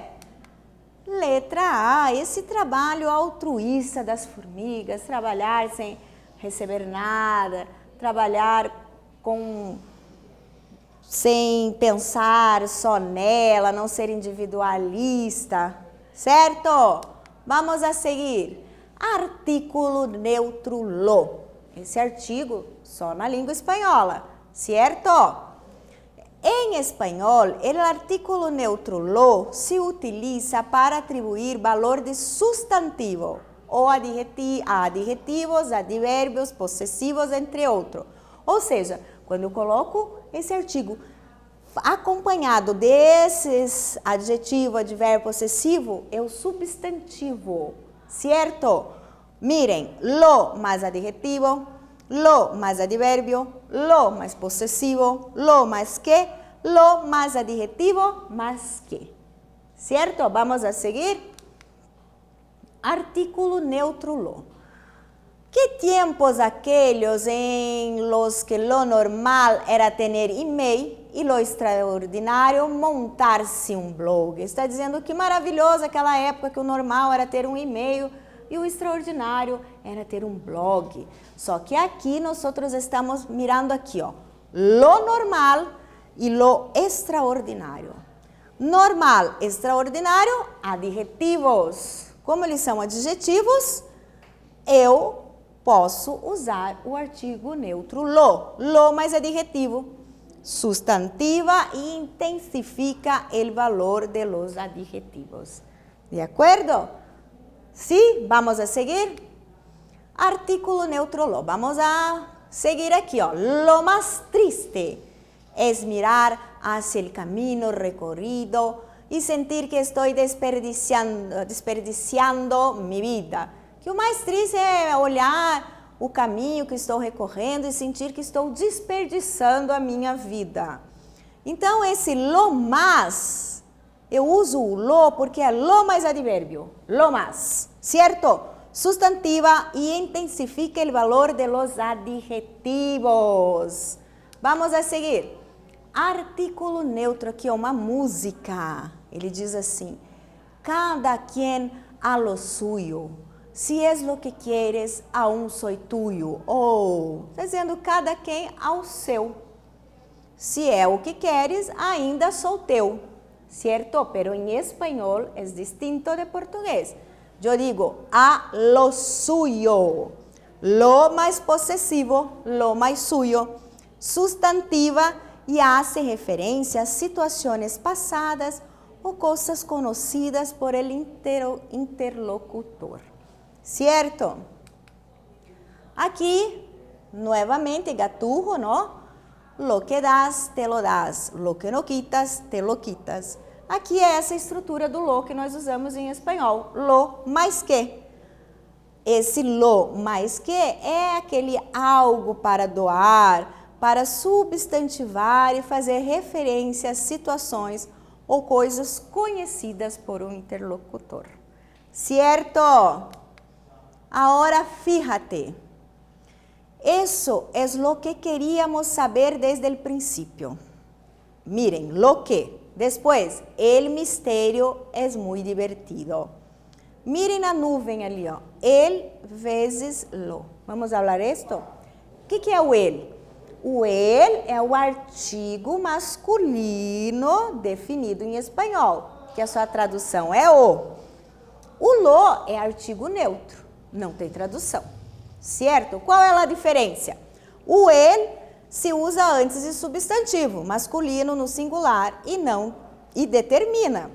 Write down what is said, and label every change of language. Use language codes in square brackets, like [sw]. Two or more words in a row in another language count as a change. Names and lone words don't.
[pt] Letra A, esse trabalho altruísta das formigas, trabalhar sem receber nada, trabalhar sem pensar só nela, não ser individualista, certo? [es] Vamos a seguir. Artículo neutro lo. [pt] Esse artigo só na língua espanhola, certo? [es] En español, el artículo neutro lo se utiliza para atribuir valor de sustantivo [pt] ou a adjetivos, advérbios, possessivos, entre outros. Ou seja, quando eu coloco esse artigo acompanhado desses adjetivo, advérbio, possessivo, é o substantivo, certo? Miren, lo mais adjetivo, lo mais advérbio, lo mais possessivo, lo mais que, lo mais adjetivo, mais que. Certo? [es] Vamos a seguir. Artículo neutro lo. ¿Qué tiempos aquellos en los que lo normal era tener email y lo extraordinario montar-se um blog? [pt] Está dizendo que maravilhoso aquela época que o normal era ter um e-mail e o extraordinário era ter um blog. Só que aqui nós estamos mirando aqui, ó, [es] lo normal [pt] e lo extraordinário. Normal, extraordinário, adjetivos. Como eles são adjetivos, eu posso usar o artigo neutro lo. Lo mais adjetivo, sustantiva e intensifica o valor [es] de los adjetivos. ¿De acuerdo? Sí, vamos a seguir. Artículo neutro lo. Vamos a seguir aquí. Lo más triste es mirar hacia el camino recorrido y sentir que estoy desperdiciando mi vida. [pt] Que o mais triste é olhar o caminho que estou recorrendo e sentir que estou desperdiçando a minha vida. Então, esse [es] lo más, [pt] eu uso o [es] lo porque [pt] é lo mais advérbio, [es] lo más, [pt] certo? Sustantiva e intensifica o valor [es] de los adjetivos. Vamos a seguir. Artículo neutro, [pt] aqui é uma música. Ele diz assim, [es] cada quien a lo suyo. Si es lo que quieres, aún soy tuyo. [pt] Ou, está dizendo cada quem ao seu. Se é o que queres, ainda sou teu. Certo? Pero em espanhol é distinto de português. Eu digo [es] a lo suyo. [pt] Lo mais possessivo, lo mais suyo. Sustantiva e hace referência a situações passadas ou coisas conhecidas por [es] el interlocutor. [pt] Certo? Aqui, novamente, gaturro, [es] ¿no? Lo que das, te lo das. Lo que no quitas, te lo quitas. [pt] Aqui é essa estrutura do lo que nós usamos em espanhol. Lo mais que. Esse lo mais que é aquele algo para doar, para substantivar e fazer referência a situações ou coisas conhecidas por um interlocutor. Certo? [es] Ahora fíjate, eso es lo que queríamos saber desde el principio. Miren, lo que. Después, el misterio es muy divertido. [pt] Miren a nuvem ali, ó. El vezes lo. [es] Vamos a hablar esto? [pt] O que é o el? O el é o artigo masculino definido em espanhol, que a sua tradução é o. O lo é artigo neutro. Não tem tradução, certo? Qual é a diferença? O el se usa antes de substantivo, masculino no singular e determina.